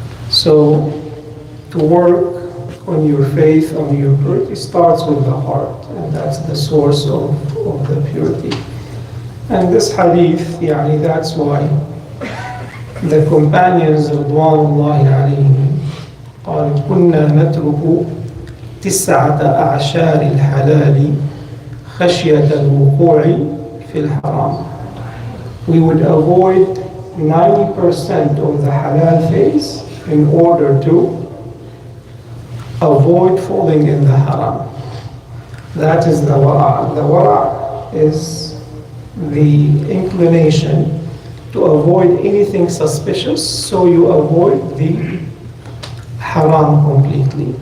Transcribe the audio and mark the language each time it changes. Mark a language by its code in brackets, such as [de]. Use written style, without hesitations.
[en] So to work on your faith, on your purity, starts with the heart, and that's the source of the purity. And this hadith, that's why the companions [ar] رضوان الله عليهم قالوا كنا نترك تسعة أعشار الحلال خشية الوقوع في الحرام. [en] We would avoid 90% of the halal phase in order to avoid falling in the haram. That is the wara'. The wara' is the inclination to avoid anything suspicious, so you avoid the haram completely.